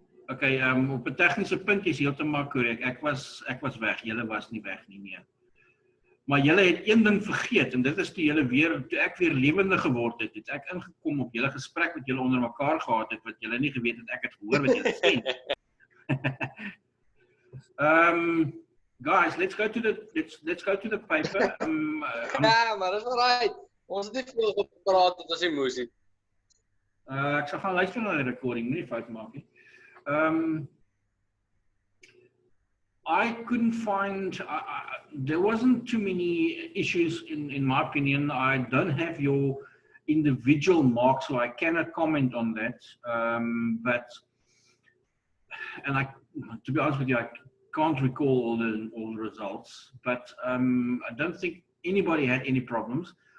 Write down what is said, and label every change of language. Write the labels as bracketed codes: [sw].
[af] Okay, op 'n tegniese punt is heeltemal korrek. Ek was weg. Julle was nie weg nie, nee. Maar julle het een ding vergeet, en dit is toe ek weer lewendig geword het, het ek ingekom op julle gesprek wat julle onder mekaar gehad het, wat julle nie geweet het ek het gehoor wat julle sê. [en] Guys, let's go to the paper. [af] Ja, maar dis alright. Ons het nie veel gepraat, dit was emosie. Ek sal gaan luister na die recording, nie fout maak nie. [en] I couldn't find, there wasn't too many issues in my opinion. I don't have your individual marks, so I cannot comment on that. To be honest with you, I can't recall all the results, but I don't think anybody had any problems.